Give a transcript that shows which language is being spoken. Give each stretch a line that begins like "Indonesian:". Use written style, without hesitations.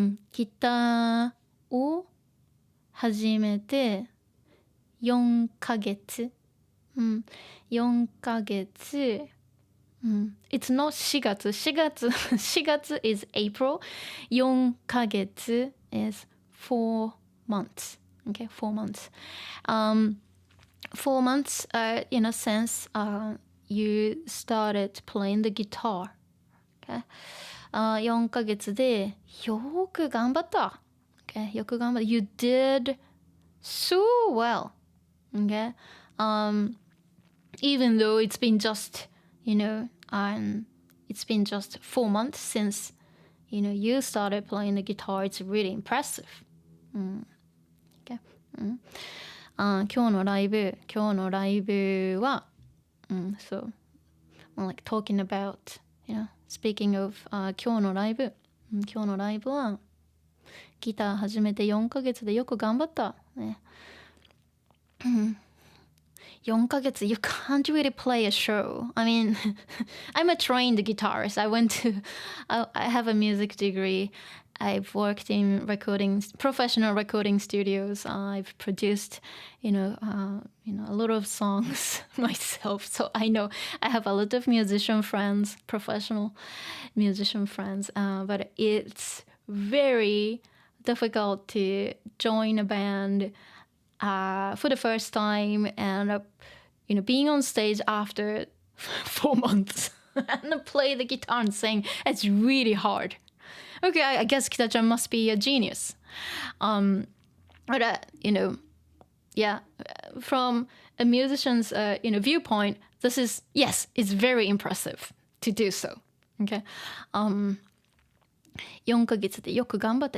Japanese: ギターを始めて4ヶ月、4ヶ月、
English: It's not
Japanese: 4月4月
English: is April,
Japanese: 4ヶ月
English: is 4 months. Okay, 4 months. 4 months, in a sense, you started playing the guitar. Okay?
Japanese: 4ヶ月でよく頑張った。Okay? よく頑張った。
English: You did so well. Okay, even though it's been just it's been just 4 months since you started playing the guitar. It's really impressive. Okay.
Japanese: 今日のライブは、
English: so like talking about speaking of
Japanese: 今日のライブはギター始めて4ヶ月でよく頑張ったね。
English: 4ヶ月 you can't really play a show. I mean, I'm a trained guitarist. I have a music degree. I've worked in professional recording studios. I've produced, a lot of songs myself. So I know I have a lot of professional musician friends. But it's very difficult to join a band for the first time and being on stage after 4 months and play the guitar and sing. It's really hard. Okay, I guess Kita-chan must be a genius. But from a musician's viewpoint, it's very impressive to do so.
Japanese: Okay, 4ヶ月でよく頑張った。